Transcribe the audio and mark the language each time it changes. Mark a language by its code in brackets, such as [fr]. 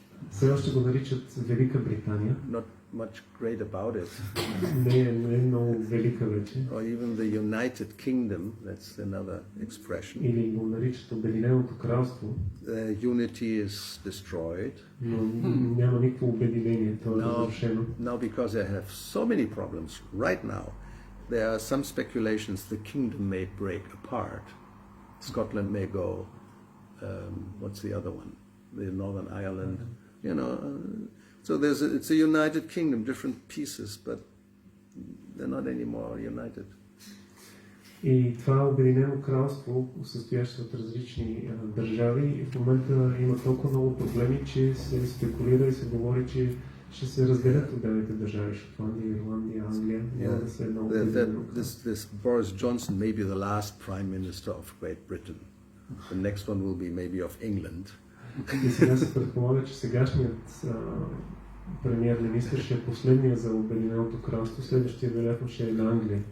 [bg] Все още го наричат Велика Британия. [en] Not much great about it. [bg] Не е много велика вече. [en] Or even the United Kingdom, that's another expression. [bg] Или го наричат Обединеното кралство. [en] The unity is destroyed. [bg] Но няма никакво обединение, то е разрушено. [en] Now because they have so many problems right now, there are some speculations the kingdom may break apart. Scotland may go, what's the other one? The Northern Ireland, you know. So it's a united kingdom, different pieces, but they're not anymore united. [bg] И това Обединено кралство, състоящо от различни държави, в момента има толкова много проблеми, че се спекулира и се говори, че ще се разделят отделните държави, Шотландия, Ирландия, Англия. [en] This Boris Johnson may be the last prime minister of Great Britain. The next one will be maybe of England. [bg] И сега се предполага, че сегашният премиер-министър ще е последния за Обединеното кралство, следващия вероятно ще е на Англия.